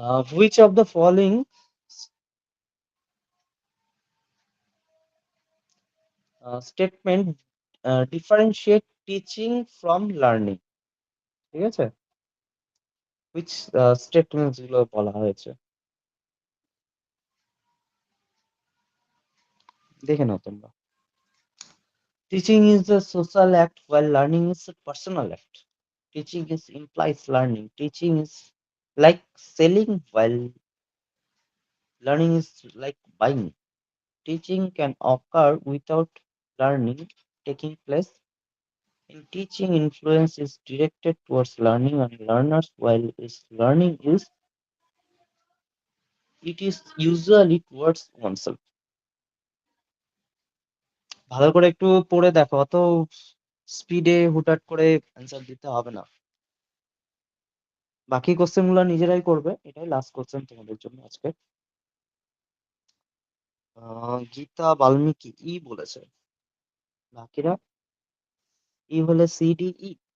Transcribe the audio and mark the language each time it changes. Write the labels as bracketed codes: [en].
[en] Which of the following statement differentiate teaching from learning? [bn] ঠিক আছে, which statements গুলো বলা হয়েছে দেখে নাও তোমরা। [en] Teaching is a social act while learning is a personal act. Teaching is implies learning. Teaching is like selling while learning is like buying. Teaching can occur without learning taking place. In teaching, influence is directed towards learning and learners, while is learning is it is usually towards oneself. [bn] ভালো করে একটু পড়ে দেখো, অত স্পিডে হুটহাট করে answer দিতে হবে না। বাকি কোশ্চেন গুলো নিজেরাই করবে, এটাই লাস্ট কোশ্চেন তোমাদের জন্য আজকে। গীতা বাল্মীকি ই বলেছে, বাকিরা ই হলে সি ডি ই।